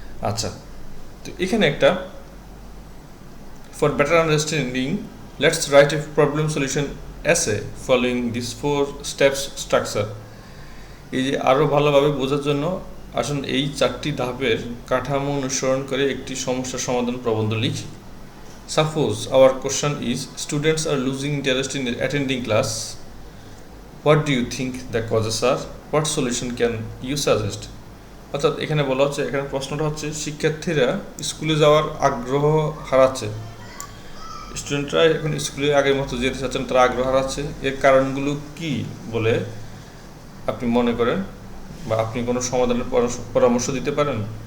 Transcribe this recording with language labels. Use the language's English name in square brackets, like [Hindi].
[Bangla] আচ্ছা, তো এখানে একটা [English] For better understanding let's write a problem solution essay following this 4 steps structure। [Bangla] এই যে আরও ভালোভাবে বোঝার জন্য আসুন এই 4টি ধাপের কাঠামো অনুসরণ করে একটি সমস্যার সমাধান প্রবন্ধ লিখি। [English] Suppose our question is students are losing interest in attending class. What do you think the causes are? What solution can you suggest? [Bangla] অর্থাৎ এখানে বলা হচ্ছে, এখানে প্রশ্নটা হচ্ছে শিক্ষার্থীরা স্কুলে যাওয়ার আগ্রহ হারাচ্ছে, স্টুডেন্টরা এখন স্কুলে আগের মতো যেতে চাচ্ছেন, তারা আগ্রহ হারাচ্ছে, এর কারণগুলো কি বলে আপনি মনে করেন বা আপনি কোনো সমাধানের পরামর্শ দিতে পারেন।